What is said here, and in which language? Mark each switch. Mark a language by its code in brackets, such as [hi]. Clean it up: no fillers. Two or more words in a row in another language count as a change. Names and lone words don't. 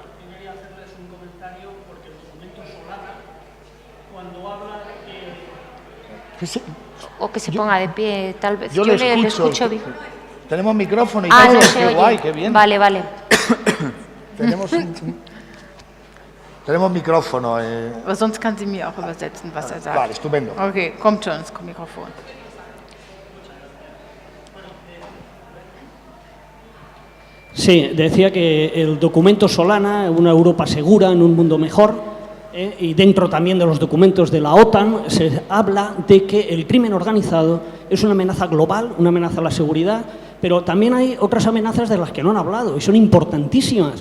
[es] O que se ponga de pie, tal vez. Yo le escucho bien. Tenemos micrófono y todo. No se qué oye. Guay, qué bien. Vale. Tenemos micrófono. [de] Aber sonst kann sie mir auch übersetzen, was sagt. [es] Vale, estupendo. [de] Okay, kommt schon ins Mikrofon. [es] Sí, decía que el documento Solana, una Europa segura en un mundo mejor, y dentro también de los documentos de la OTAN se habla de que el crimen organizado es una amenaza global, una amenaza a la seguridad, pero también hay otras amenazas de las que no han hablado y son importantísimas.